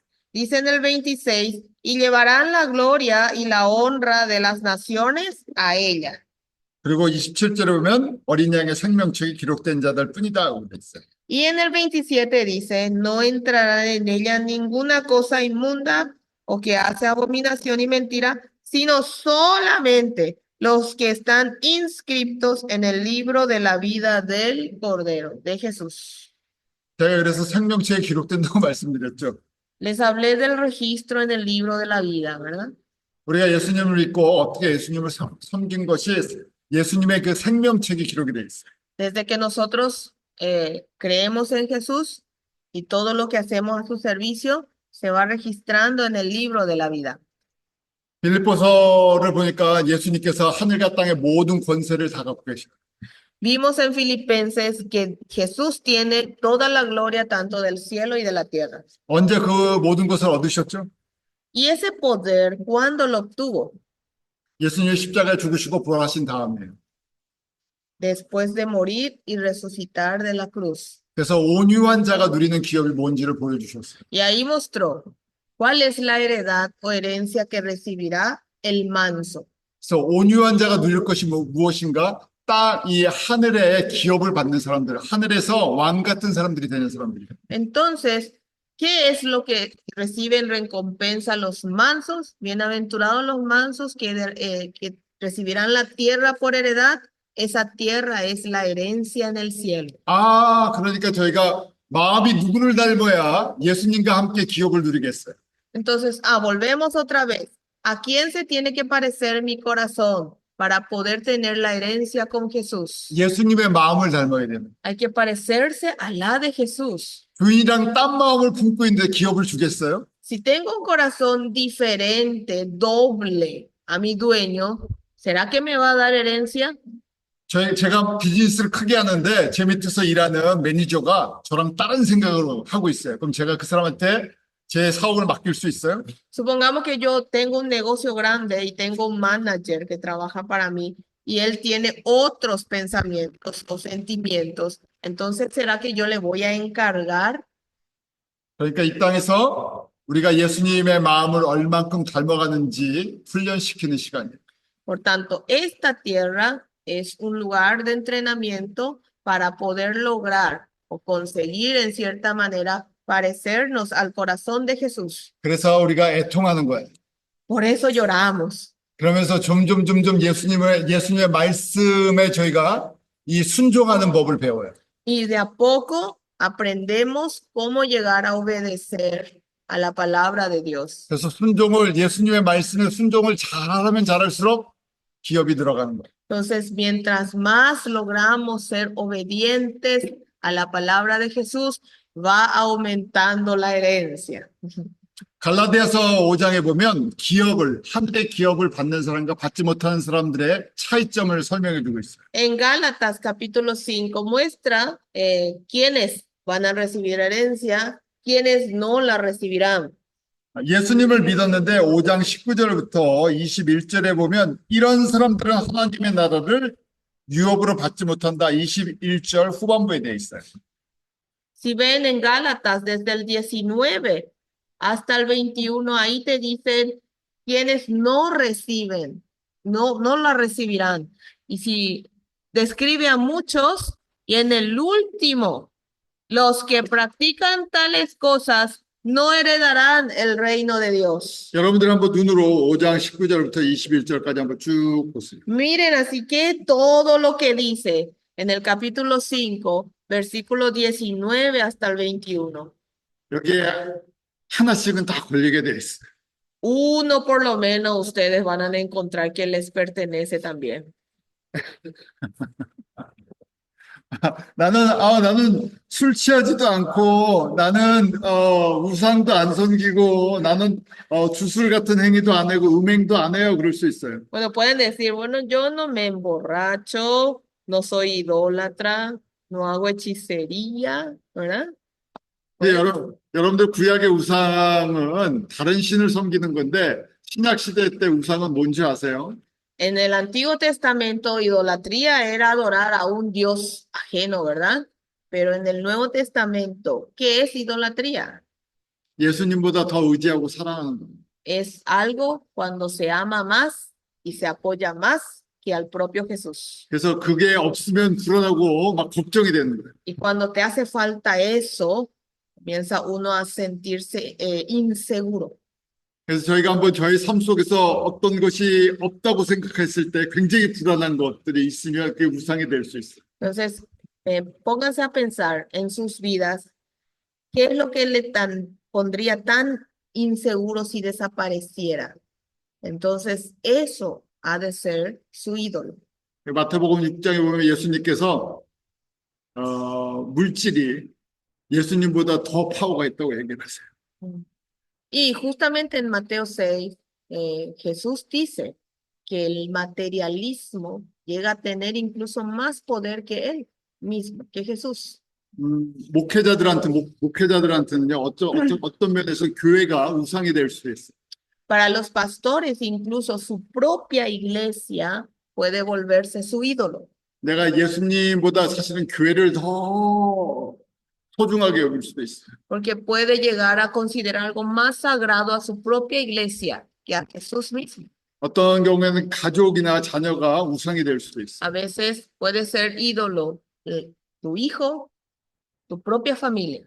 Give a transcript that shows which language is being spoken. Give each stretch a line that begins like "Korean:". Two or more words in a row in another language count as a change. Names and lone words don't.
Spanish: Dice en el 26, y llevarán la gloria y la honra de las naciones a ella.
Korean: 그리고 27절에 보면 어린 양의 생명책이 기록된 자들 뿐이다라고 되어 있어요.
Spanish: Y en el 27 dice, no entrará en ella ninguna cosa inmunda o que hace abominación y mentira, sino solamente los que están inscritos en el libro de la vida del Cordero, de Jesús.
Korean: 제가 그래서 생명책에 기록된다고 말씀드렸죠.
Spanish: Les hablé del registro en el libro de la vida, ¿verdad?
Korean: 우리가 예수님을 믿고 어떻게 예수님을 섬긴 것이 예수님의 그 생명책에 기록이 돼 있어요.
Spanish: Desde que nosotros creemos en Jesús y todo lo que hacemos a su servicio se va registrando en el libro de la vida.
Korean: 빌립보서를 보니까 예수님께서 하늘과 땅의 모든 권세를 다 갖고 계셔요.
Spanish: Vimos en Filipenses que Jesús tiene toda la gloria tanto del cielo y de la tierra.
Korean: 언제 그 모든 것을 얻으셨죠?
Spanish: Y ese poder, ¿cuándo lo obtuvo?
Korean: 예수님이 십자가에 죽으시고 부활하신 다음에요.
Spanish: Después de morir y resucitar de la cruz.
Korean: 그래서 온유한 자가 누리는 기업이 뭔지를 보여주셨어요.
Spanish: Y ahí mostró cuál es la heredad o herencia que recibirá el manso.
Korean: 그래서 온유한 자가 누릴 것이 무엇인가? 딱 이 하늘의 기업을 받는 사람들, 하늘에서 왕 같은 사람들이 되는 사람들이에요.
Spanish: Entonces, ¿qué es lo que reciben recompensa los mansos? Bienaventurados los mansos que recibirán la tierra por heredad. Esa tierra es la herencia en el cielo.
Korean: 아, 그러니까 저희가 마음이 누구를 닮아야 예수님과 함께 기업을 누리겠어요?
Spanish: Entonces, volvemos otra vez. ¿A quién se tiene que parecer mi corazón para poder tener la herencia con Jesús?
Korean: 예수님의 마음을 닮아야 되는.
Spanish: Hay que parecerse a la de Jesús.
Korean: 주인이랑 딴 마음을 품고 있는데 기업을 주겠어요?
Spanish: Si tengo un corazón diferente, doble a mi dueño, ¿será que me va a dar herencia?
Korean: 제가 비즈니스를 크게 하는데 제 밑에서 일하는 매니저가 저랑 다른 생각을 하고 있어요. 그럼 제가 그 사람한테 제 사업을 맡길 수 있어요?
Spanish: Supongamos que yo tengo un negocio grande y tengo un manager que trabaja para mí y él tiene otros pensamientos o sentimientos. Entonces, ¿será que yo le voy a encargar?
Korean: 그러니까 이 땅에서 우리가 예수님의 마음을 얼만큼 닮아가는지 훈련시키는 시간이에요.
Spanish: Por tanto, esta tierra es un lugar de entrenamiento para poder lograr o conseguir en cierta manera parecernos al corazón de Jesús.
Korean: 그래서 우리가 애통하는 거예요.
Spanish: Por eso lloramos.
Korean: 그러면서 점점 예수님의 말씀에 저희가 이 순종하는 법을 배워요.
Spanish: Y de a poco aprendemos cómo llegar a obedecer a la palabra de Dios.
Korean: 그래서 예수님의 말씀에 순종을 잘하면 잘할수록 기업이 들어가는 거예요.
Spanish: Entonces, mientras más logramos ser obedientes a la palabra de Jesús, va aumentando la herencia.
Korean: 갈라디아서 5장에 보면 하늘의 기업을 받는 사람과 받지 못하는 사람들의 차이점을 설명해 주고 있어요.
Spanish: En Gálatas capítulo 5 muestra quiénes van a recibir herencia, quiénes no la recibirán.
Korean: 예수님을 믿었는데 5장 19절부터 21절에 보면 이런 사람들은 하나님의 나라를 유업으로 받지 못한다. 21절 후반부에 되어 있어요.
Spanish: Si ven en Gálatas desde el 19 hasta el 21, ahí te dicen quienes no reciben, no la recibirán. Y si describe a muchos, y en el último, los que practican tales cosas no heredarán el reino de Dios.
Korean: 여러분들 한번 눈으로 5장 19절부터 21절까지 한번 쭉 보세요.
Spanish: Miren, así que todo lo que dice en el capítulo 5, versículo 19 hasta el 21.
Korean: 여기에 하나씩은 다 걸리게 돼 있어요.
Spanish: Uno por lo menos ustedes van a encontrar que les pertenece también.
Korean: 나는 술 취하지도 않고 나는 우상도 안 섬기고 나는 주술 같은 행위도 안 하고 음행도 안 해요. 그럴 수 있어요.
Spanish: Bueno, pueden decir, bueno, yo no me emborracho, no soy idólatra, no hago hechicería, ¿verdad?
Korean: 근데 여러분들 구약의 우상은 다른 신을 섬기는 건데 신약 시대 때 우상은 뭔지 아세요?
Spanish: En el Antiguo Testamento, idolatría era adorar a un Dios ajeno, ¿verdad? Pero en el Nuevo Testamento, ¿qué es idolatría?
Korean: 예수님보다 더 의지하고 사랑하는 겁니다.
Spanish: Es algo cuando se ama más y se apoya más que al propio Jesús.
Korean: 그래서 그게 없으면 불안하고 막 걱정이 되는 거예요.
Spanish: Y cuando te hace falta eso, comienza uno a sentirse inseguro.
Korean: 그래서 저희가 한번 저희 삶 속에서 어떤 것이 없다고 생각했을 때 굉장히 불안한 것들이 있으면 그게 우상이 될 수 있어요.
Spanish: Entonces, pónganse a pensar en sus vidas, ¿qué es lo que pondría tan inseguro si desapareciera? Entonces, eso ha de ser su ídolo.
Korean: 마태복음 6장에 보면 예수님께서 물질이 예수님보다 더 파워가 있다고 얘기를 하세요.
Spanish: Y justamente en Mateo 6, Jesús dice que el materialismo llega a tener incluso más poder que él mismo, que Jesús.
Korean: 목회자들한테는요, 어떤 면에서 교회가 우상이 될 수 있어요.
Spanish: Para los pastores, incluso su propia iglesia puede volverse su ídolo,
Korean: 내가 예수님보다 사실은 교회를 더 소중하게 여길 수도 있어요.
Spanish: porque puede llegar a considerar algo más sagrado a su propia iglesia que a Jesús mismo.
Korean: 어떤 경우에는 가족이나 자녀가 우상이 될 수도 있어요.
Spanish: A veces puede ser ídolo tu hijo, tu propia familia.